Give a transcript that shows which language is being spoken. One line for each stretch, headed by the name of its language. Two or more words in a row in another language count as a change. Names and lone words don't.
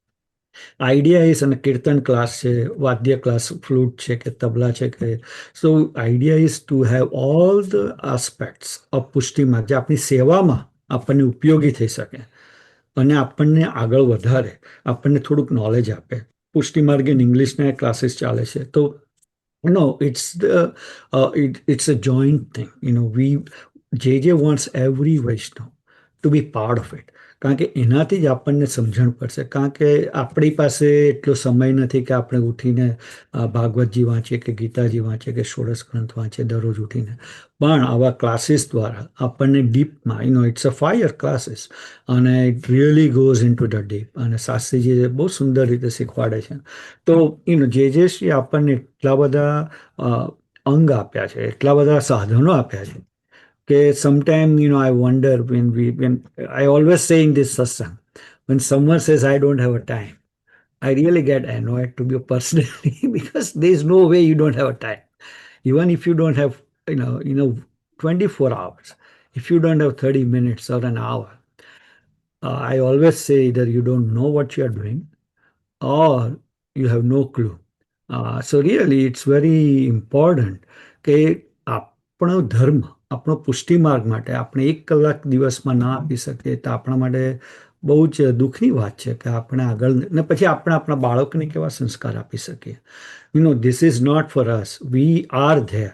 English: idea is,
Gujarati: અને કીર્તન ક્લાસ છે, વાદ્ય ક્લાસ, ફ્લૂટ છે કે તબલા છે કે.
English: So idea is to have all the aspects of
Gujarati: પુષ્ટિમાં, જે આપણી સેવામાં આપણને ઉપયોગી થઈ શકે અને આપણને આગળ વધારે, આપણને થોડુંક નોલેજ આપે. પુષ્ટિ માર્ગ
English: in English
Gujarati: ક્લાસીસ ચાલે છે. તો
English: No, it's a joint thing. We JJ wants every Vaishnav to be part of it.
Gujarati: કારણ કે એનાથી જ આપણને સમજણ પડશે. કારણ કે આપણી પાસે એટલો સમય નથી કે આપણે ઉઠીને ભાગવતજી વાંચીએ કે ગીતાજી વાંચીએ કે ષોડશ ગ્રંથ વાંચીએ દરરોજ ઉઠીને. પણ આવા ક્લાસીસ દ્વારા આપણને ડીપમાં
English: it's a 5 year classes અને it really goes in to the deep.
Gujarati: અને શાસ્ત્રીજી બહુ સુંદર રીતે શીખવાડે છે. તો જે શ્રી આપણને એટલા બધા અંગ આપ્યા છે, એટલા બધા સાધનો આપ્યા છે કે
English: સમટાઈમ I wonder when I always say in this satsang, when someone says I don't have a time, I really get annoyed to be personally because there is no way you don't have a time. Even if you don't have 24 hours, if you don't have 30 minutes or an hour, I always say either you don't know what you are doing or you have no clue. So really it's very important
Gujarati: કે આપણો ધર્મ, આપણો પુષ્ટિ માર્ગ માટે આપણે 1 કલાક દિવસમાં ના આપી શકીએ તો આપણા માટે બહુ જ દુઃખની વાત છે કે આપણે આગળ ને પછી આપણે આપણા બાળકોને કેવા સંસ્કાર આપી શકીએ.
English: This is not for us, we are there.